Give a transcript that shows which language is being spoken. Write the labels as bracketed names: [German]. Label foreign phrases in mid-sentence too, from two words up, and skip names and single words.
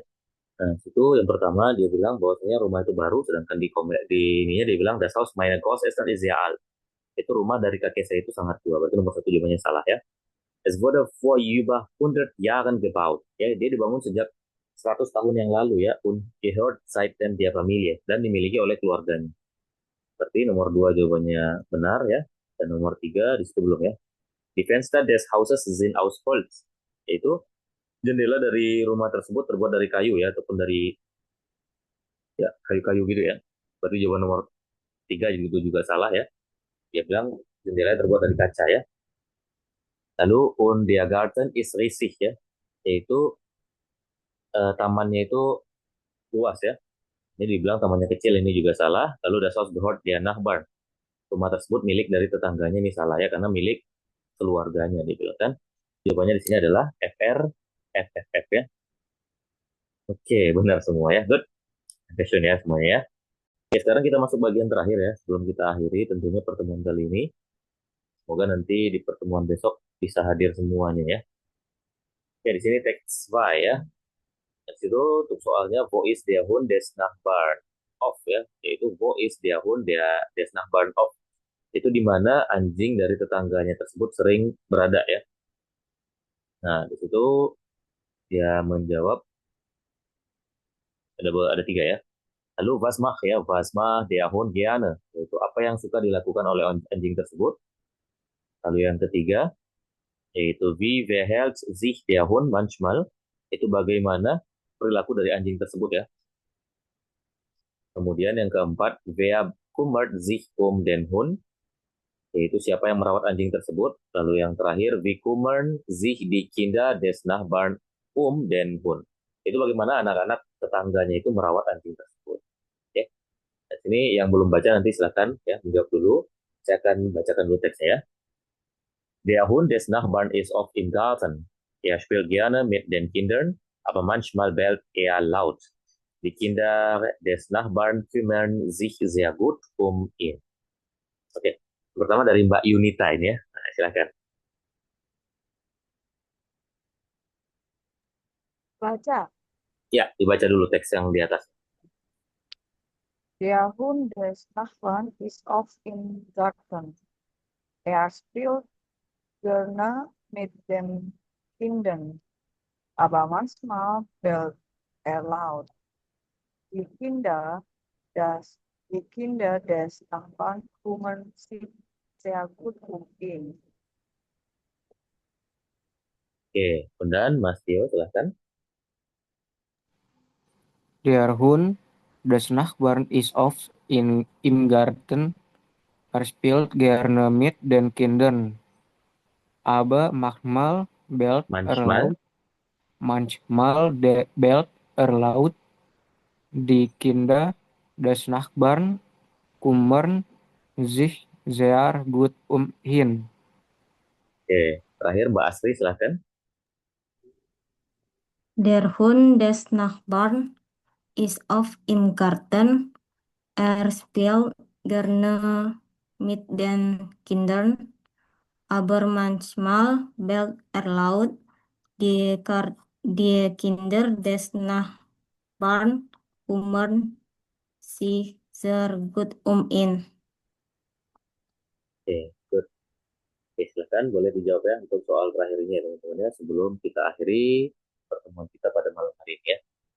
[Indonesian] Nah, situ yang pertama dia bilang bahwasanya rumah itu baru, sedangkan di ininya dia bilang [German] das Haus meiner Großeltern ist sehr alt. [Indonesian] Itu rumah dari kakek saya itu sangat tua. Berarti nomor satu jawabannya salah ya. [German] Es wurde vor über 100 Jahren gebaut. [Indonesian] Ya, dia dibangun sejak 100 tahun yang lalu ya, [German] und gehört seitdem der Familie, [Indonesian] dan dimiliki oleh keluarganya. Berarti nomor dua jawabannya benar ya. Dan nomor tiga di situ belum ya. [German] Die Fenster des Hauses sind aus Holz. [Indonesian] Yaitu jendela dari rumah tersebut terbuat dari kayu ya, ataupun dari ya kayu-kayu gitu ya. Berarti jawaban nomor tiga itu juga salah ya. Dia bilang jendela terbuat dari kaca ya. Lalu [German] und der Garten ist riesig [Indonesian] ya, yaitu tamannya itu luas ya. Ini dibilang tamannya kecil, ini juga salah. [German] Lalu das Haus gehört der Nachbarn. [Indonesian] Rumah tersebut milik dari tetangganya, ini salah ya, karena milik keluarganya dibilang kan. Jawabannya di sini adalah FR, FFF ya. Oke, benar semua ya. Good. Question ya semuanya ya. Oke, sekarang kita masuk bagian terakhir ya. Sebelum kita akhiri tentunya pertemuan kali ini. Semoga nanti di pertemuan besok bisa hadir semuanya ya. Oke, di sini teks 2 ya. Di situ untuk soalnya [German] wo ist der Hund des Nachbarn of [Indonesian] ya, yaitu [German] wo ist der Hund des Nachbarn of. [Indonesian] Itu di mana anjing dari tetangganya tersebut sering berada ya. Nah, di situ dia menjawab ada tiga ya. [German] Lalu was macht der Hund gerne, [Indonesian] yaitu apa yang suka dilakukan oleh anjing tersebut. Lalu yang ketiga yaitu [German] wie verhält sich der Hund manchmal, [Indonesian] itu bagaimana perilaku dari anjing tersebut ya. Kemudian yang keempat, [German] wer kümmert sich den Hund, [Indonesian] yaitu siapa yang merawat anjing tersebut. Lalu yang terakhir, [German] wie kümmern sich die Kinder des Nachbarn den Hund, [Indonesian] itu bagaimana anak-anak tetangganya itu merawat anjing tersebut. Oke. Nah, sini yang belum baca nanti silakan ya menjawab dulu. Saya akan bacakan dulu teksnya ya. [German] Der Hund des Nachbarn ist oft im Garten. Er spielt gerne mit den Kindern, aber manchmal bellt er laut. Die Kinder des Nachbarn kümmern sich sehr gut ihn. [Indonesian] Oke, pertama dari Mbak Yunita ini ya. Nah, silakan. Baca. Ya, dibaca dulu teks yang di atas. [German] Der Hund des Nachbarn ist oft im Garten. Er spielt gerne mit den Kindern, aber manchmal bellt er laut. Die Kinder, die Kinder des Nachbarn kümmern sich sehr gut ihn. [Indonesian] Oke, dan Mas Tio silakan. [German] Der Hund des Nachbarn ist oft im Garten. Er spielt gerne mit den Kindern. Aber Manchmal. bellt er laut. Die Kinder des Nachbarn kümmern sich sehr gut ihn. [Indonesian] Oke, terakhir Mbak Astri silakan. [German] Der Hund des Nachbarn ist oft im Garten. Er spielt gerne mit den Kindern, aber manchmal bellt er laut. Die Kinder des Nachbarn kümmern sich sehr gut ihn. [Indonesian] Oke, good. Oke, silakan boleh dijawab ya untuk soal terakhir ini ya teman-teman ya, sebelum kita akhiri pertemuan kita pada malam hari ini ya.